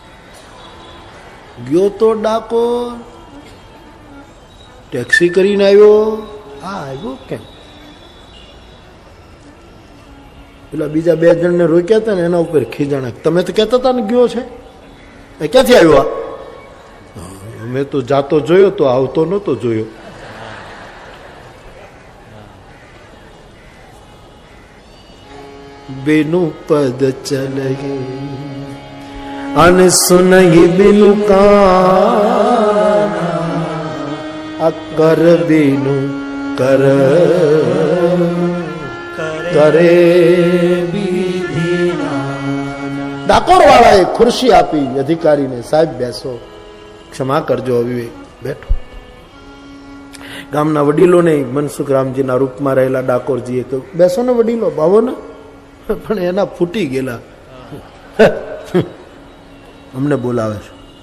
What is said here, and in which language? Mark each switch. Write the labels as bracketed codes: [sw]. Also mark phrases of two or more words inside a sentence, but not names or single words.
[gu] ગયો તો ડાકોર, ટેક્સી કરીને આવ્યો, આ આવ્યો કેમ? પેલા બીજા 2 જણને રોક્યા હતા ને એના ઉપર ખીજાણા. તમે તો કહેતા હતા ને ગયો છે, એ ક્યાંથી આવ્યો? અમે તો જાતો જોયો તો આવતો નહોતો જોયો. [awa] बिनु पद चले अन सुनहि बिनु काना कर बिनु कर करे [gu] ડાકોર વાળાએ ખુરશી આપી અધિકારીને, સાહેબ બેસો, ક્ષમા કરજો. અવિવેક બેઠો. ગામના વડીલોને મનસુખરામજીના રૂપમાં રહેલા ડાકોરજીએ કહ્યું બેસો ને વડીલો, ભાવો ને. પણ એના ફૂટી ગયેલા અમને બોલાવે છે.